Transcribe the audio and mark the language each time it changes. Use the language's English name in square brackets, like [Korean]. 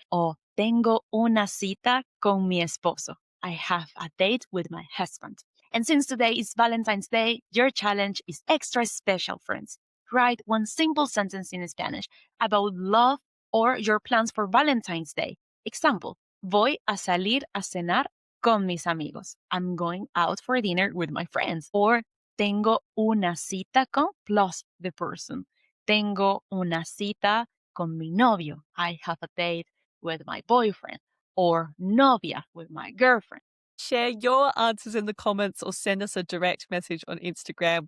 [Spanish] O tengo una cita con mi esposo. [English] I have a date with my husband. And since today is Valentine's Day, your challenge is extra special, friends. Write one simple sentence in Spanish about love or your plans for Valentine's Day. Example, [Spanish] voy a salir a cenar con mis amigos. [English] I'm going out for dinner with my friends. Or [Spanish] tengo una cita con [English] plus the person. [Spanish] Tengo una cita con mi novio. [English] I have a date with my boyfriend. or [Spanish] novia [English] with my girlfriend. Share your answers in the comments or send us a direct message on Instagram.